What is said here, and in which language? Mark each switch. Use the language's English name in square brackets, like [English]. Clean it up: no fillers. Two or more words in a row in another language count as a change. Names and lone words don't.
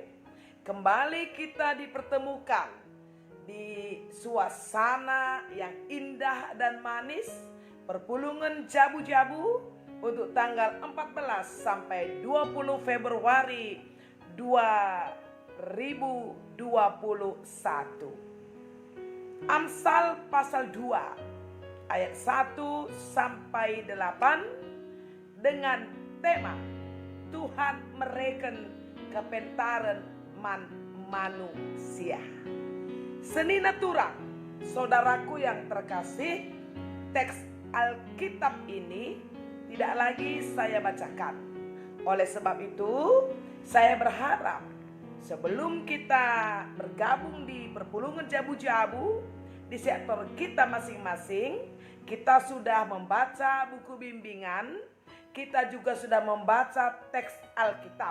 [Indonesian] Kembali kita dipertemukan di suasana yang indah dan manis, perpulungan Jabu-Jabu untuk tanggal 14 sampai 20 Februari 2021. Amsal pasal 2 ayat 1 sampai 8 dengan tema Tuhan mereken kepentaran manusia. [Batak Karo] Seni naturang, [Indonesian] saudaraku yang terkasih, teks Alkitab ini tidak lagi saya bacakan. Oleh sebab itu, saya berharap sebelum kita bergabung di perpulungan Jabu-Jabu di sektor kita masing-masing, kita sudah membaca buku bimbingan, kita juga sudah membaca teks Alkitab.